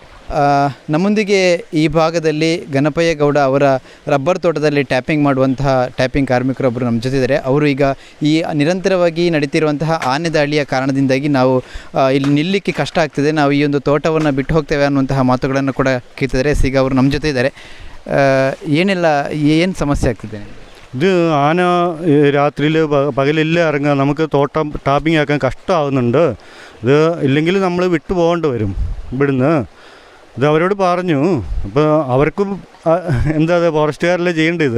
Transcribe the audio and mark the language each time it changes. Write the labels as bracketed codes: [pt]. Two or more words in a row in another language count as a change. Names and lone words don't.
[kn] ನಮ್ಮೊಂದಿಗೆ ಈ ಭಾಗದಲ್ಲಿ ಗಣಪಯ್ಯಗೌಡ ಅವರ ರಬ್ಬರ್ ತೋಟದಲ್ಲಿ ಟ್ಯಾಪಿಂಗ್ ಮಾಡುವಂತಹ ಟ್ಯಾಪಿಂಗ್ ಕಾರ್ಮಿಕರೊಬ್ಬರು ನಮ್ಮ ಜೊತೆಯಿದ್ದಾರೆ. ಅವರು ಈಗ ಈ ನಿರಂತರವಾಗಿ ನಡೀತಿರುವಂತಹ ಆನೆ ದಾಳಿಯ ಕಾರಣದಿಂದಾಗಿ ನಾವು ಇಲ್ಲಿ ನಿಲ್ಲಲಿಕ್ಕೆ ಕಷ್ಟ ಆಗ್ತಿದೆ, ನಾವು ಈ ಒಂದು ತೋಟವನ್ನು ಬಿಟ್ಟು ಹೋಗ್ತೇವೆ ಅನ್ನುವಂತಹ ಮಾತುಗಳನ್ನು ಕೂಡ ಕೇಳ್ತಿದ್ದಾರೆ. ಈಗ ಅವರು ನಮ್ಮ ಜೊತೆ ಇದ್ದಾರೆ. ಏನು സമസ്യ ಆಗ್ತಿದೆ? [ml] ഇത് ആന രാത്രിയിൽ പകലില്ല ഇറങ്ങുക, നമുക്ക് തോട്ടം ടാപ്പിംഗ് ആക്കാൻ കഷ്ടമാകുന്നുണ്ട്. ഇത് ഇല്ലെങ്കിൽ നമ്മൾ വിട്ടു പോകേണ്ടി വരും ഇവിടുന്ന്. ഇത് അവരോട് പറഞ്ഞു, അപ്പോൾ അവർക്കും എന്താ ഫോറസ്റ്റുകാരല്ലേ ചെയ്യേണ്ടത്.